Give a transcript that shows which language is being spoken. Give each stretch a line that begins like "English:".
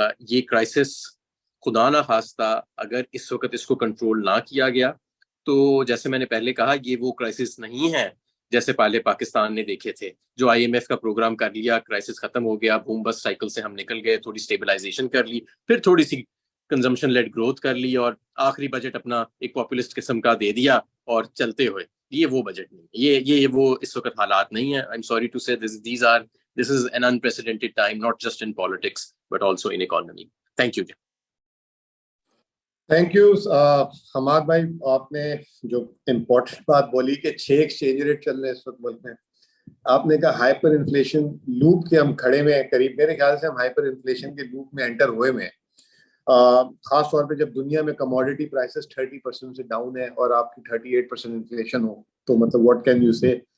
Urdu: یہ کرائسس خدا نہ خواستہ اگر اس وقت اس کو کنٹرول نہ کیا گیا تو جیسے میں نے پہلے کہا یہ وہ کرائسس نہیں ہے جیسے پہلے پاکستان نے دیکھے تھے, جو IMF کا پروگرام کر لیا, کرائسس ختم ہو گیا, بوم بس سائیکل سے ہم نکل گئے, تھوڑی سٹیبلائزیشن کر لی, پھر تھوڑی سی کنزمپشن لیڈ گروتھ کر لی, اور آخری بجٹ اپنا ایک پاپولسٹ قسم کا دے دیا اور چلتے ہوئے. یہ وہ بجٹ نہیں, یہ وہ اس وقت حالات نہیں ہیں.
English: I'm sorry to say this is an unprecedented time, not just in politics but also in economy. Thank you.
Urdu: Thank you Hammad بھائی, آپ نے جو امپورٹنٹ بات بولی کہ 6 ایکسچینج ریٹ چل رہے ہیں اس وقت ملک میں. آپ نے کہا ہائپر انفلیشن لوپ کے ہم کھڑے میں ہیں قریب, میرے خیال سے ہم ہائپر انفلیشن کے لوپ میں انٹر ہوئے میں ہیں, خاص طور پہ جب دنیا میں کموڈیٹی پرائسز 30% سے ڈاؤن ہے اور آپ کی 38% انفلیشن ہو تو مطلب
English: What can you say.